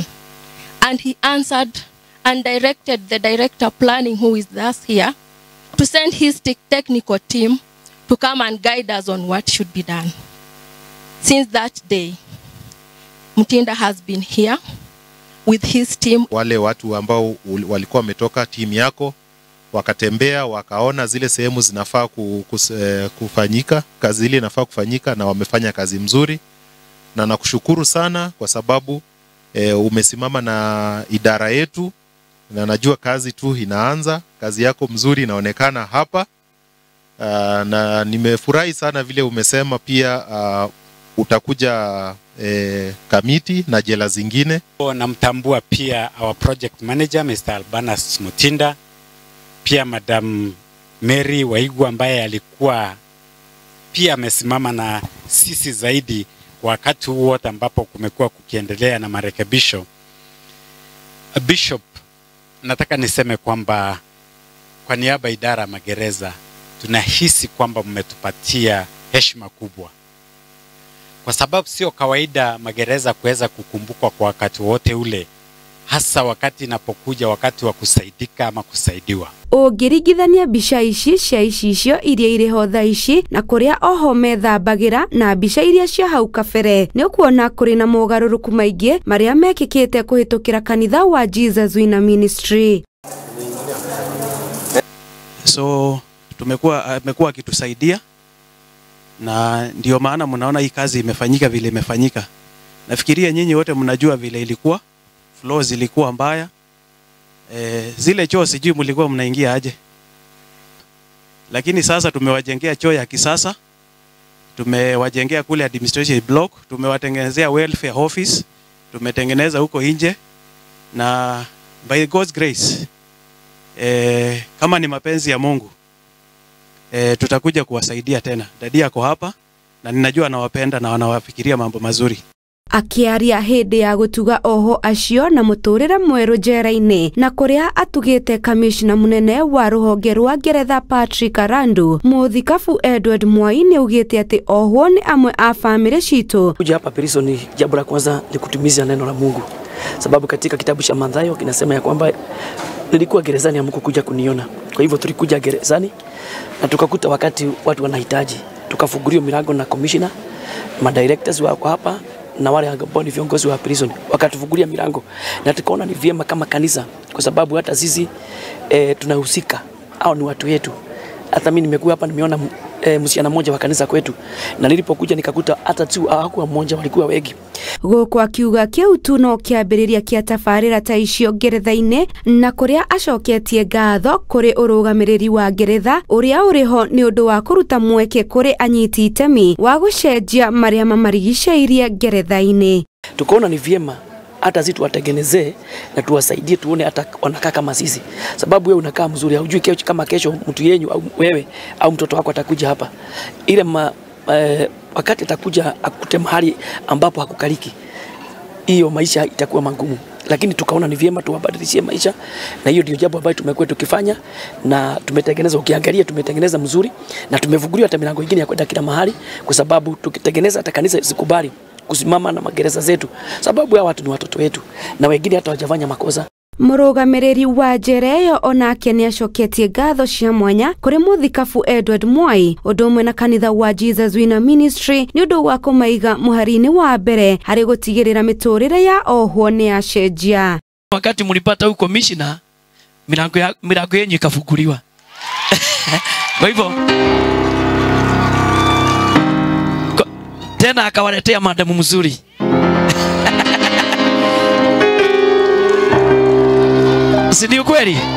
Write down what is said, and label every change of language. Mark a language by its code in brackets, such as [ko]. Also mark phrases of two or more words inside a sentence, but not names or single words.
[en] And he answered and directed the director planning, who is thus here, to send his technical team to come and guide us on what should be done. Since that day, Mutinda has been here with his team. [sw] Wale watu ambao walikuwa wametoka timu yako wakatembea wakaona zile sehemu zinafaa kufanyika, kazi ile inafaa kufanyika na wamefanya kazi mzuri, na nakushukuru sana kwa sababu umesimama na idara yetu na najua kazi tu inaanza. Kazi yako mzuri inaonekana hapa, na nimefurahi sana vile umesema pia utakuja kamiti na jela zingine. Namtambua pia [en] our project manager Mr. [sw] Albanas Mutinda, pia Madam Mary Waigwa ambaye alikuwa pia amesimama na sisi zaidi wakati wote ambapo kumekuwa kukiendelea na marekebisho. Bishop, nataka niseme kwamba kwa niaba idara ya magereza tunahisi kwamba mmetupatia heshima kubwa, kwa sababu sio kawaida magereza kuweza kukumbukwa kwa wakati wote ule, hasa wakati inapokuja wakati wa kusaidika ama kusaidiwa. [ki] Ũngĩringithania mbica ici cia icicio iria irĩ ho thaa ici na kũrĩa oho methambagĩra na mbica iria cia hau kabere, nĩ ũkuona kũrĩ na mogarũrũku maingĩ marĩa mekĩkĩte kũhĩtũkĩra kanitha wa Jesus Winner Ministry. [sw] So amekuwa akitusaidia, na ndio maana mnaona hii kazi imefanyika vile imefanyika. Nafikiria nyinyi wote mnajua vile ilikuwa, floors zilikuwa mbaya. Zile choo sijui mlikuwa mnaingia aje. Lakini sasa tumewajengea choo ya kisasa tumewajengea kule [en] administration block, [sw] tumewatengenezea [en] welfare office, [sw] tumetengeneza huko nje, na [en] by God's grace [sw] kama ni mapenzi ya Mungu tutakuja kuwasaidia tena. Dadi yako hapa na ninajua anawapenda na wanawafikiria mambo mazuri. [ki] Akiaria hindi ya gutuga oho acio na muturire mweru njera-ini na kuria atugite kamishna munene wa ruhonge rwa Ngeretha Patrick Arandu, muthikabu Edward Mwai ni ugite ati oho ni amwe a family citu. [sw] Kuja hapa prison ni jambo la kwanza ni kutumiza neno la Mungu, sababu katika kitabu cha Mathayo kinasema ya kwamba nilikuwa gerezani Mungu kuja kuniona. Kwa hivyo tulikuja gerezani na tukakuta wakati watu wanahitaji, tukafungulia milango na commissioner, ma directors wako hapa na wale ambao ni viongozi wa prison wakatufungulia milango, na tukaona ni vyema kama kanisa, kwa sababu hata sisi tunahusika au ni watu wetu. Hata mimi nimekuwa hapa nimeona msichana mmoja wa kanisa kwetu, na nilipokuja nikakuta hata tu hawakuwa mmoja, walikuwa wengi. [ki] Gũkũ akiuga kiu tu no kĩambĩrĩria kĩa tabarĩra ta icio Ngeretha-inĩ, na kũrĩa acoketie ngatho kũrĩ ũrũgamĩrĩri wa Ngeretha ũrĩa ũrĩ ho nĩ ũndũ wa kũruta mweke kũrĩ anyiti itemi wa gũcenjia marĩa mamarigicĩirie Ngeretha-inĩ. [sw] Tukaona ni vyema hata sisi tuwatengenezee na tuwasaidie, tuone hata wanakaa kama sisi, sababu wewe unakaa mzuri, hujui kama kesho mtu yenyu au wewe au mtoto wako atakuja hapa, ile wakati atakuja akute mahali ambapo hakukaliki, hiyo maisha itakuwa magumu. Lakini tukaona ni vyema tuwabadilishie maisha, na hiyo ndio jambo ambalo tumekuwa tukifanya, na tumetengeneza, ukiangalia tumetengeneza mzuri, na tumefungulia hata milango mingine ya kwenda kila mahali, kwa sababu tukitengeneza hata kanisa zikubali kusimama na magereza zetu, sababu hao watu ni watoto wetu na wengine hata hawajafanya makosa. [ki] Mũrũgamĩrĩri wa njera ĩyo onake nĩ acoketie ngatho cia mwanya kũrĩ mũthikabu Edward Mwai ũndũ ũmwe na kanitha wa Jesus Winner Ministry nĩ ũndũ wa kũmaiga mũhari-inĩ wa mbere harĩ gũtigĩrĩra mĩtũrĩre ya ohwo nĩ yacenjia. [sw] Wakati mlipata huko commissioner, milango yenu ikafunguliwa. Kwa hivyo tena akawaletea madamu mzuri. Si ni ukweli?